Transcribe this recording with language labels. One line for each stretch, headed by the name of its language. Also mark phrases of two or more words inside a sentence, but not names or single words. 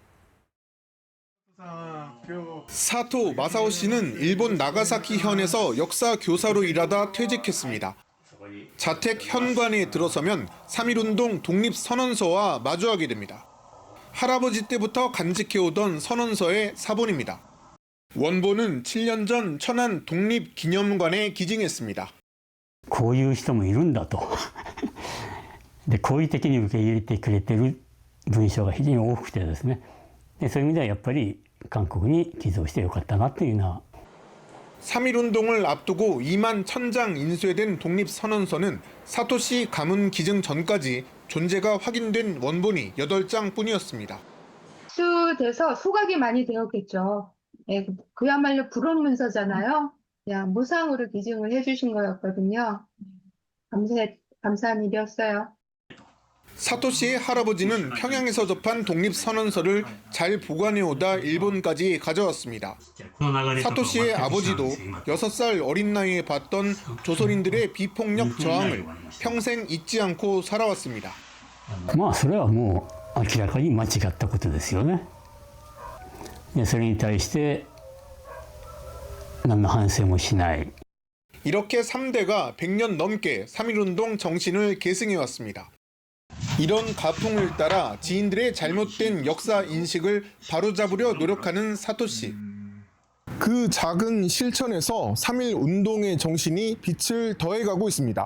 Korean: 사토 마사오 씨는 일본 나가사키 현에서 역사 교사로 일하다 퇴직했습니다. 자택 현관에 들어서면 3.1운동 독립선언서와 마주하게 됩니다. 할아버지 때부터 간직해오던 선언서의 사본입니다. 원본은 7년 전 천안 독립기념관에 기증했습니다.
Japanese: こういう人もいるんだと。で、好意的に受け入れてくれてる文章が非常に多くてですね。で、そういう意味ではやっぱり韓国に寄贈してよかったなというのは。
Korean: 3.1운동을 앞두고 2만 1,000장 인쇄된 독립선언서는 사토시 가문 기증 전까지 존재가 확인된 원본이 8장 뿐이었습니다. 수돼서 소각이 많이 되었겠죠. 예, 그야말로 부른 문서잖아요. 그냥 무상으로 기증을 해주신 거였거든요. 감사한 일이었어요. 사토시의 할아버지는 평양에서 접한 독립선언서를 잘 보관해오다 일본까지 가져왔습니다. 사토시의 아버지도 6살 어린 나이에 봤던 조선인들의 비폭력 저항을 평생 잊지 않고 살아왔습니다.
Japanese: それはもう明らかに間違ったことですよね。それに対して何の反省もしない。
Korean: 이렇게 3대가 100년 넘게 3.1운동 정신을 계승해왔습니다. 이런 가풍을 따라 지인들의 잘못된 역사 인식을 바로잡으려 노력하는 사토시. 그 작은 실천에서 3.1운동의 정신이 빛을 더해가고 있습니다.